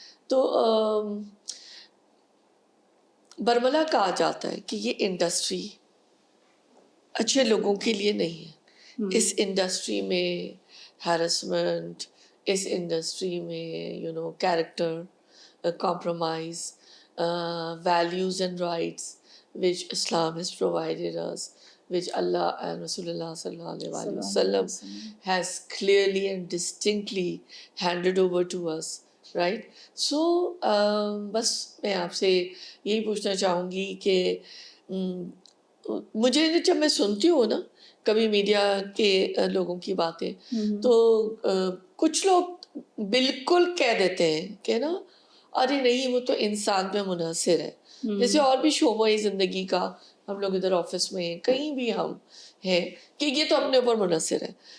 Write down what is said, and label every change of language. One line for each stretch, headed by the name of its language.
Urdu: تو برملا کہا جاتا ہے کہ یہ انڈسٹری اچھے لوگوں کے لیے نہیں ہے. اس انڈسٹری میں ہیرسمنٹ, اس انڈسٹری میں character compromise,
English: values and rights which Islam has provided us, which Allah and Rasulullah sallallahu alaihi wasallam has clearly and distinctly handed over to us, right?
Urdu: So بس میں آپ سے یہی پوچھنا چاہوں گی کہ مجھے جب میں سنتی ہوں نا کبھی میڈیا کے لوگوں کی باتیں, تو کچھ لوگ بالکل کہہ دیتے ہیں کہ نا ارے نہیں وہ تو انسان پہ منحصر ہے, جیسے اور بھی شعبۂ زندگی کا ہم لوگ ادھر آفس میں ہیں, کہیں بھی ہم ہیں, کہ یہ تو اپنے اوپر منحصر ہے.